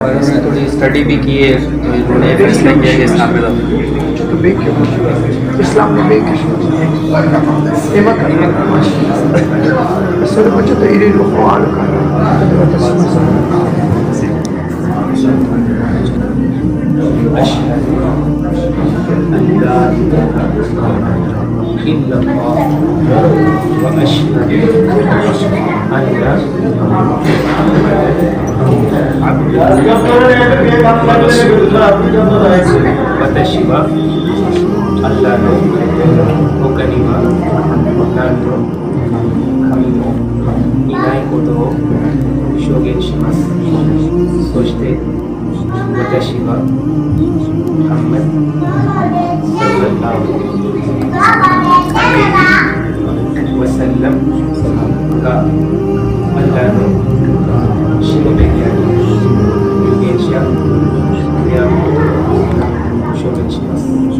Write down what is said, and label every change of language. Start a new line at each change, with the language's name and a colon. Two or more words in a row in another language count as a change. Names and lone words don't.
Hindi: थोड़ी स्टडी भी की है तो इन्होंने फैसला किया कि इस्लाम में दाखिल होना।
Japanese: ちょっと勉強もします。イスラムの勉強します。今からそれもちょっと入れる方あるから、後で渡します。
Arabic: إلا الله وأشهد أن محمدا عبده ورسوله
Japanese: 私はアッラーの他には何の神もいないことを証言します。そして私はムハンマドサッラッラーワサッラムがアッラーのしもべであり有言者であることを証言します。